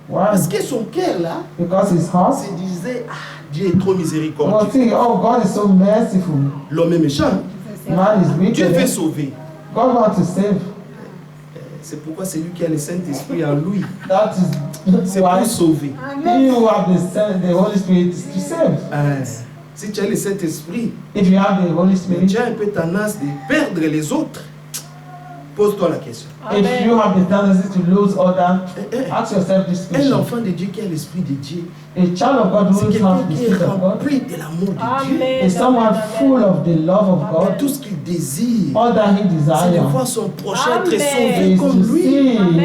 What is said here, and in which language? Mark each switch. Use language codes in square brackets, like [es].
[fr] Parce que son cœur là, se disait, ah, Dieu est trop miséricordieux. [en] Oh, God is so merciful. [fr] L'homme est méchant. [en] Man is wicked. [fr] Dieu veut sauver. [en] God wants to save. [fr] C'est pourquoi c'est lui qui a le Saint-Esprit en lui. C'est pour sauver. [en] He who have the Holy Spirit is to save. [fr] Si tu as le Saint-Esprit, [en] if you have the Holy Spirit, [fr] tu as un peu tendance de perdre les autres. Pose-toi la question. [en] If you have the tendency to lose others, ask yourself this question. [fr] Un enfant de Dieu qui a l'Esprit de Dieu, [en] a child of God who has the Spirit of God, [fr] de l'amour de Dieu, [en] is someone full of the love of God. [fr] Tout ce qu'il désire, [en] all that he desires, [fr] c'est de voir son prochain être sauvé comme lui.